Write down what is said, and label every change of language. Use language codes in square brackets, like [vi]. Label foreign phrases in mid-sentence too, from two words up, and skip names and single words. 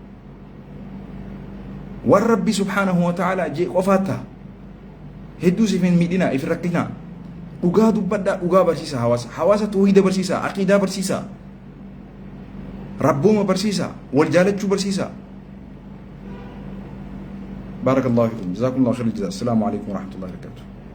[om] Waan Rabbi [ar] سبحانه وتعالى [om] jee qofaattaa. Hedduu siifin miidhina if rakkinaa. Dhugaa dubbadhaa dhugaa barsiisa hawaasa. Hawaasa tawhiida barsiisa, aqiidaa barsiisa. Rabbooma barsiisa, wal jaalachuu barsiisa. [ar] بارك الله فيكم جزاكم الله خير الجزاء السلام عليكم ورحمة الله وبركاته